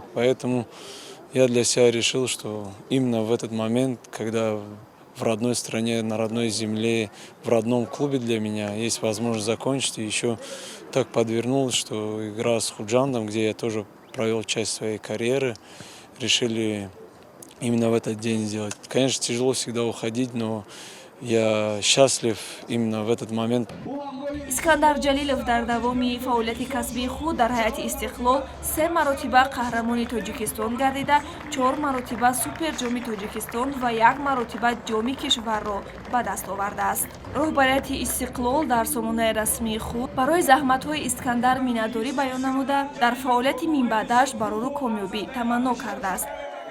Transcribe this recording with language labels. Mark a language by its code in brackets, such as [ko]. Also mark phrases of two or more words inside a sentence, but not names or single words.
[ru] Поэтому я для себя решил, что именно в этот момент, когда в родной стране, на родной земле, в родном клубе для меня есть возможность закончить, и еще так подвернулось, что игра с Худжандом, где я тоже провел часть своей карьеры, решили именно в этот день сделать. Конечно, тяжело всегда уходить, но я счастлив именно в этот момент. [tg] Искандар Ҷалилов дар давоми фаъолияти касбии худ дар ҳайати Истиқлол 3 маротиба қаҳрамони Тоҷикистон гардида, 4 маротиба суперҷоми Тоҷикистон ва 1 маротиба ҷоми кишварро ба даст овардааст. Роҳбарияти Истиқлол дар сомонаи расмии худ барои заҳматҳои Искандар миннатдорӣ баён намуда, дар фаъолияти минбаъдаш барои камёбӣ таманно кардааст.